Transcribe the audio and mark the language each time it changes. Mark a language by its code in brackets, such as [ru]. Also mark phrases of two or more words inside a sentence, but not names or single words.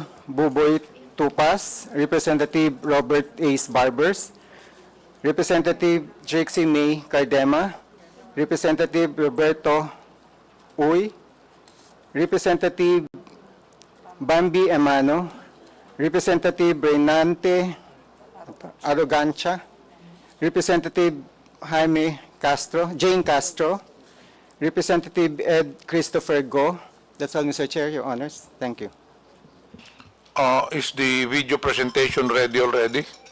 [en] Buboy Tupas, Representative Robert Ace Barbers, Representative Trixie May Cardema, Representative Roberto Uy, Representative Bambi Emano, Representative Reynante Arrogancia, Representative Jaime Castro, Jane Castro, Representative Ed Christopher Go. That's all, Mr. Chair, Your Honors. Thank you. Is the video presentation ready already?